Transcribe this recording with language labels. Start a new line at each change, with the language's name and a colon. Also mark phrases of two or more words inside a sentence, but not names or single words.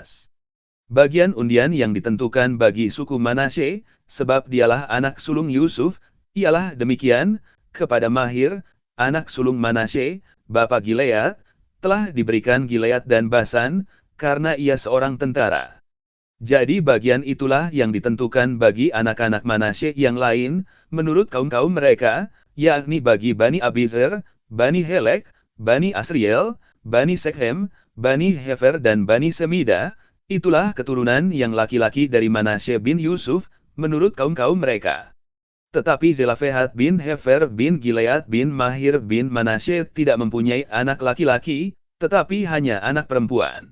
Indonesian: Bagian undian yang ditentukan bagi suku Manasye, sebab dialah anak sulung Yusuf, ialah demikian, kepada Mahir, anak sulung Manasye, bapa Gilead, telah diberikan Gilead dan Basan, karena ia seorang tentara. Jadi bagian itulah yang ditentukan bagi anak-anak Manasye yang lain, menurut kaum-kaum mereka, yakni bagi Bani Abizer, Bani Helek, Bani Asriel, Bani Sekhem, Bani Hefer dan Bani Semida, itulah keturunan yang laki-laki dari Manasye bin Yusuf, menurut kaum-kaum mereka. Tetapi Zelafehat bin Hefer bin Gilead bin Mahir bin Manasye tidak mempunyai anak laki-laki, tetapi hanya anak perempuan.